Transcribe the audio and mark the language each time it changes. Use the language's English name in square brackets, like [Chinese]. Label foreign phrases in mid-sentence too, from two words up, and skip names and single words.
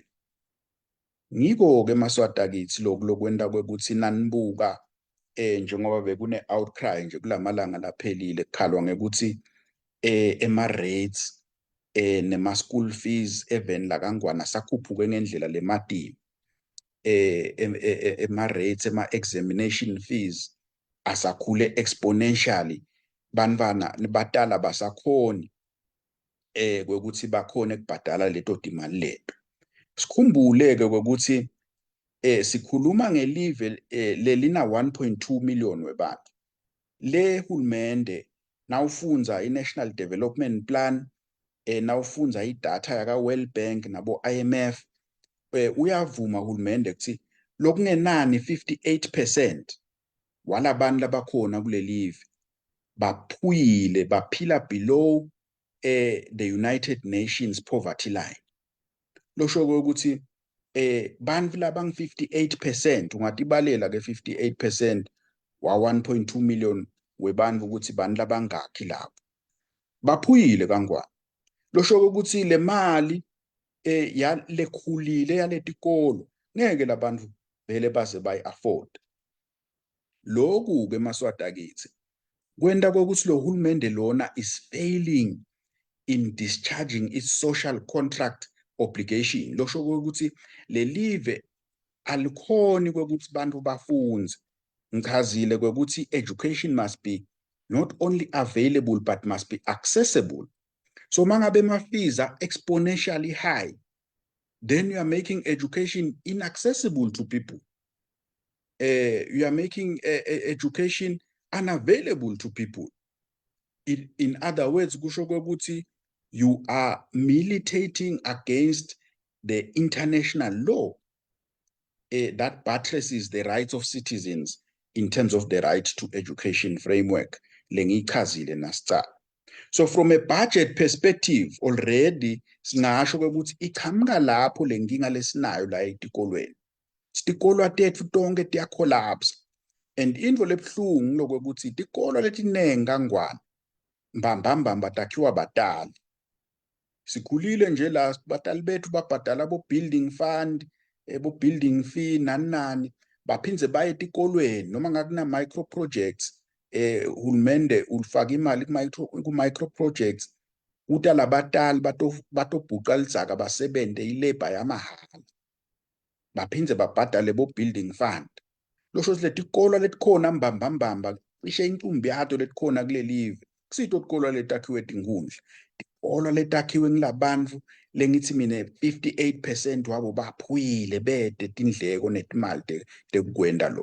[Swati] Ngiko-ke maswata kithi lokwenda kwekuthi nanibuka njengoba bekune outcry nje kulamalanga laphelile kukhalwa ngekuthi ema-rates nema [English] school fees even [Swati] la kaNgwane sakhuphuke ngendlela lemadini, ema-rates ema-examination fees asakhule exponentially, bantwana batala basakhoni kwekuthi bakhone kubhadala leto timali leto. Sikhumbule-ke ukuthi sikhuluma ngelive lelina 1.2 million webantu. Le hulumende nawufunza i-National Development Plan, nawufunza idatha yaka World Bank nabo IMF, uyavuma hulumende ukuthi lokungenani 58% walabantu labakhona kulelive baphuyile, baphila [English] below the United Nations poverty line. [Swati] Losho ukuthi bantu labang 58% ungatibalela ke 58% wa 1.2 million webantu ukuthi bantu labangakhi lapho baphuyile kaNgwane. Losho ukuthi le mali lekhulile yaletikolo ngeke labantu vele baze bayi afford. Lokhu ke maswata kithi kwenda kokuthi lo hulumende lona [English] is failing in discharging its social contract obligation. [Swati] Losho ukuthi le live alikhoni kokuthi bantu bafunze. Ngichazile kokuthi [English] education must be not only available but must be accessible. So mangabe ma-fees are exponentially high, then you are making education inaccessible to people. You are making education unavailable to people. In other words, [Swati] kusho ukuthi [English] you are militating against the international law that buttresses the rights of citizens in terms of the right to education framework. [Swati] Lengichazile nasicala. [English] So from a budget perspective already [Swati] singasho ukuthi iqhamuka lapho lenkinga lesinayo la etikolweni. Tikolwa tethu tonke tiya [English] collapse, and [Swati] into lebhlungu lokuthi tikolwa letinengi kaNgwane mbambamba takhiwa batali. Sikhulile nje la batali bethu babhadala bo [English] building fund, [Swati] bo [English] building fee [Swati] nani baphinze baye etikolweni noma ngakuna [English] micro projects, [Swati] hulumende ulifaka imali ku [English] micro projects [Swati] uta labatali batobhuqa lidzaka basebente ilabor yamahala baphinze babhadale bo [English] building fund. [Swati] Losho letikolo letikhona mbambamba cishe inkumbi yato letikhona kulelive kusito tikolo letakhiwe tinkundla, tikolo letakhiwe ngilabantu lengithi mina 58% wabo baphuyile bede tindleko netimali tekukwenda lo.